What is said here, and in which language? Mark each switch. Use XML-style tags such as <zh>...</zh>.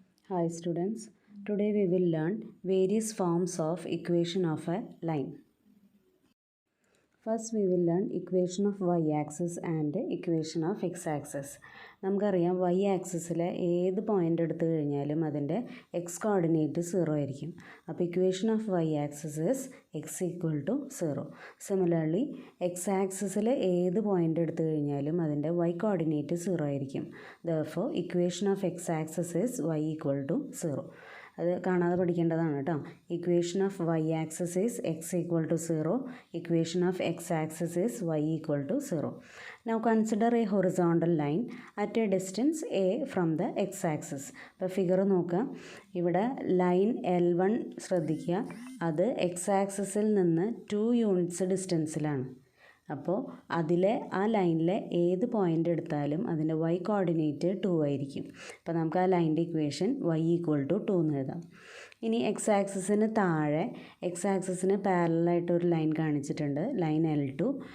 <en>Hi students, today we will learn various forms of equation of a line. First we will learn equation of y-axis and equation of x-axis.</en> <ml>നമുക്കറിയാം y-ആക്സിസിലെ ഏത് point എടുത്തു കഴിഞ്ഞാലും അതിൻ്റെ x coordinate 0 ആയിരിക്കും.</ml> <en>അപ്പോൾ equation of y axis is x equal to 0.</en> <ml>Similarly x-ആക്സിസിലെ ഏത് point എടുത്തു കഴിഞ്ഞാലും അതിൻ്റെ y കോർഡിനേറ്റ് 0 ആയിരിക്കും.</ml> <en>Therefore equation of x axis is y equal to 0.</en> <ml>അത് കാണാതെ പഠിക്കേണ്ടതാണ് കേട്ടോ.</ml> <en>Equation of y axis is x equal to 0. Equation of x axis is y equal to 0. Now consider a horizontal line at a distance a from the x-axis.</en> <ml>ഇപ്പോൾ figure നോക്കുക. ഇവിടെ line L1 ശ്രദ്ധിക്കുക. അത് x-ആക്സിസിൽ നിന്ന് 2 units ഡിസ്റ്റൻസിലാണ്. അപ്പോൾ അതിലെ ആ ലൈനിലെ ഏത് പോയിൻ്റ് എടുത്താലും അതിൻ്റെ y കോർഡിനേറ്റ് 2 ആയിരിക്കും. അപ്പോൾ നമുക്ക് ആ ലൈൻ്റെ ഇക്വേഷൻ y ഈക്വൽ ടു 2 എന്ന് എഴുതാം. ഇനി x-ആക്സിസിന് താഴെ x-ആക്സിസിന് പാരലായിട്ട് ഒരു ലൈൻ കാണിച്ചിട്ടുണ്ട്, ലൈൻ L2.</ml>